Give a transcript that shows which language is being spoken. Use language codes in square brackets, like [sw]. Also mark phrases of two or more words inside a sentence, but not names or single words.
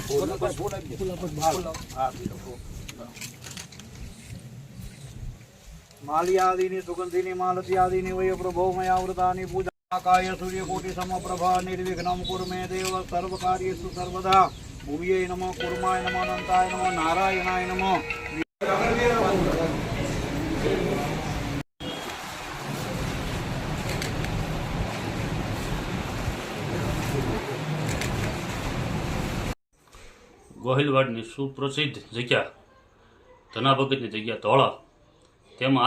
[sa] माल्यादीनि सुगंधिनी मालत्यादीनि वै प्रभो मया वृतानि पूजा काय सूर्यकोटि समप्रभा निर्विघ्नं कुरु मे देव सर्वकार्येषु सर्वदा भूये नमः कुर्माय नमः अनंताय नमः नारायणाय नमः [gu] ગોહિલવાડની સુપ્રસિદ્ધ જગ્યા ધના ભગતની જગ્યા ધોળા તેમાં